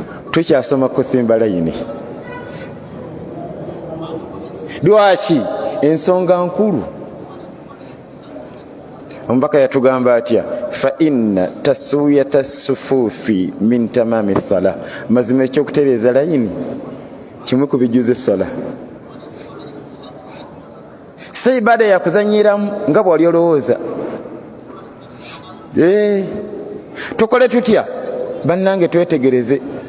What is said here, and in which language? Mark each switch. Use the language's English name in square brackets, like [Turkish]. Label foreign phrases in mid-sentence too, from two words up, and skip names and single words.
[Ganda] tukyasoma kusimba layini. Lwaki? Ensonga nkulu. Omubaka yatugamba atya, [Arabic] فإن تسوية صفوف من تمام صلاة. [Ganda] Mazima ekyokutereeza layini kimu ku bijuza essala. Si ibada ya kuzanyiramu nga bw'oli olowooza. Tukole tutya? Bannange twetegereze.